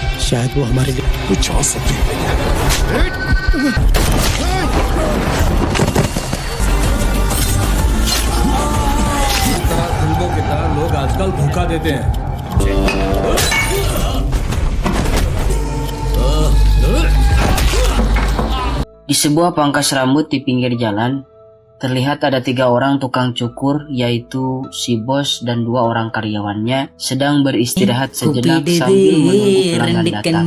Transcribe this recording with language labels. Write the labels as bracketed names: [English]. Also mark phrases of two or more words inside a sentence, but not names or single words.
[Hindi] शायद वो हमारे लिए कुछ और सकते फिल्मों की तरह लोग आजकल धोखा देते हैं। [Indonesian] Di sebuah pangkas rambut di pinggir jalan, terlihat ada 3 orang tukang cukur, yaitu si bos dan 2 orang karyawannya sedang beristirahat sejenak sambil menunggu pelanggan datang.